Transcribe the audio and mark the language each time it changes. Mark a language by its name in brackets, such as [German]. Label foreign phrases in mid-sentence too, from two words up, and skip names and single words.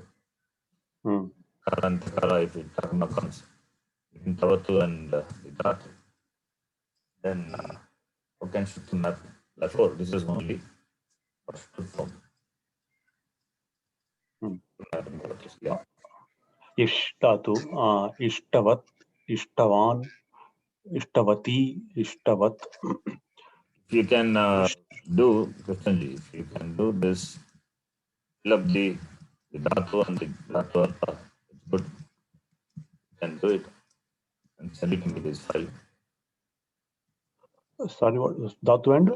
[English] Kara and Takara, if itarama comes between Tavatu and Idatu, then how can construction happen? Therefore, this is only first form. Yeah. [Sanskrit] ish dhatu, ishtavat, ishtavan, ishtavati, ishtavat. [English] If you can do, Krishnji, if you can do this, fill up the Dhatu and the [Sanskrit] Dhatu Artha, [English] it's good. You can do it and send it to me this file. Sorry, what was dhatu and?